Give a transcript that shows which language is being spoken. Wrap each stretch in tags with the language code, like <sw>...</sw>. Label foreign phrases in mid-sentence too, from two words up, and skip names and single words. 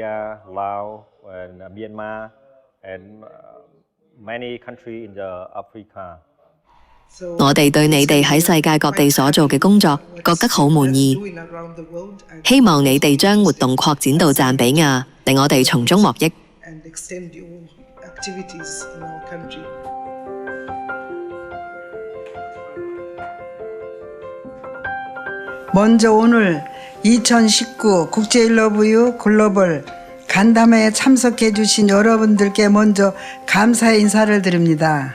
<yue>我哋對你哋喺世界各地所做嘅工作覺得好滿意，希望你哋將活動擴展到贊比亞，令我哋從中獲益。</yue> <ko>먼저 오늘 2019 국제 일러브유 글로벌 간담회에 참석해 주신 여러분들께 먼저 감사의 인사를 드립니다.</ko>